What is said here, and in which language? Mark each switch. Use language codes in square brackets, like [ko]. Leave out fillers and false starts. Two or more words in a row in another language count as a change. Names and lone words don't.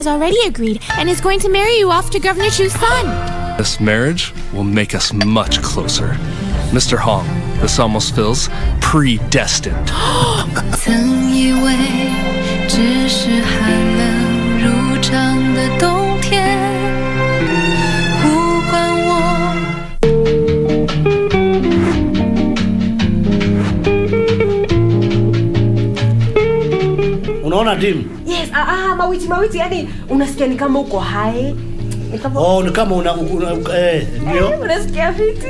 [en] has already agreed and is going to marry you off to Governor Chu's son. This marriage will make us much closer. Mr. Hong, this almost feels predestined. [zh] 曾以为只是寒冷如常的冬天，不管我。 [sw] Unaona Tim? Yes, mawiti yani unasikia ni kama uko hai. Ni kama ndio. Unasikia fiti.